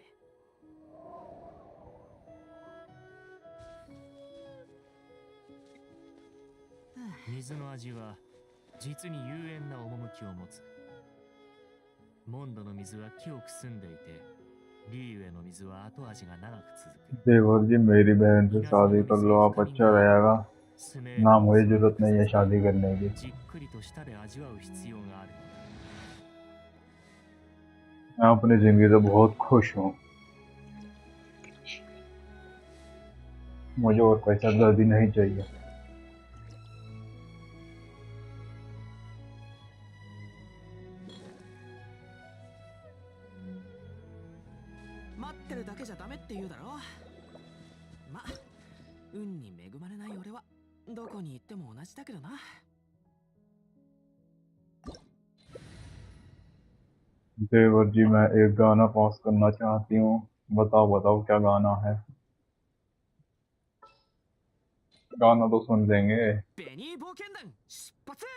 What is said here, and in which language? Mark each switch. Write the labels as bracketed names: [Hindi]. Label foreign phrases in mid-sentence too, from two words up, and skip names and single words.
[Japanese] 水の味は実に幽怨な趣を持つ。モンドの水は清く澄んでいて、リーユエの水は後味が長く続く。 [Hindi] देवर जी, मेरी बहन से शादी कर लो, आप अच्छा रहेगा। スメ ना मुझे जरूरत नहीं है शादी करने की। [Japanese] じっくりと舌で味わう必要がある。 [Hindi] मैं अपनी जिंदगी से बहुत खुश हूँ। मुझे और कोई सरदर्दी नहीं चाहिए। [Japanese] 待ってるだけじゃダメって言うだろ。ま、運に恵まれない俺はどこに行っても同じだけどな。 [Hindi] देवर जी, मैं एक गाना पास करना चाहती हूँ। बताओ बताओ क्या गाना है? गाना तो सुन लेंगे। [Japanese] ベニー冒険団出発。